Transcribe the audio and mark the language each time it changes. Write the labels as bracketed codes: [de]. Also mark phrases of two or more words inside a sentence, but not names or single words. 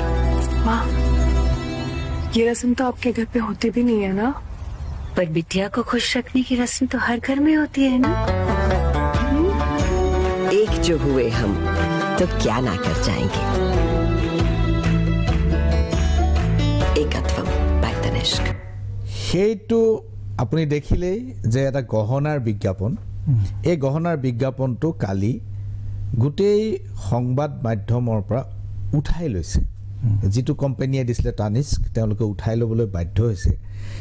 [hi] माँ ये रस्म तो आपके घर पे होती भी नहीं है ना पर बिटिया को खुश रखने की रस्म तो हर घर में होती है ना एक जो हुए हम तो क्या ना कर जाएंगे एकत्वम बाय तनिष्क [as] সেইটো আপুনি দেখিলেই যে এটা গহনাৰ বিজ্ঞাপন এই গহনাৰ বিজ্ঞাপনটো কালি গোটেই সংবাদ মাধ্যমৰ পৰা উঠাই লৈছে যিটো কোম্পানীয়ে দিছিলে টানিস্ক তেওঁলোকে উঠাই ল'বলৈ বাধ্য